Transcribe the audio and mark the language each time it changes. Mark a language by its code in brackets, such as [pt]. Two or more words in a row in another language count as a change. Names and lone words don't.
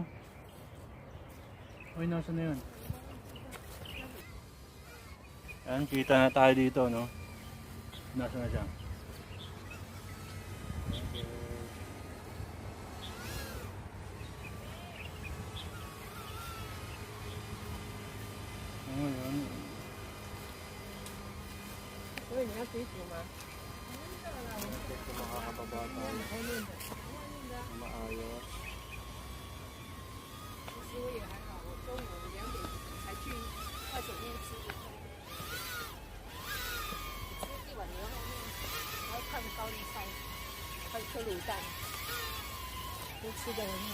[tl] Uy, nasa na yun? Yan, kita na tayo dito, no? Nasa na siya? Okay. Ngayon, [zh] 所以你要水煮吗？ [tl] ito makakababa tayo. Maayos. [zh] 其实我也还好，我中午2点才去快手面吃的，吃一碗牛肉面，还要看高丽菜，还有颗卤蛋，都吃的很好。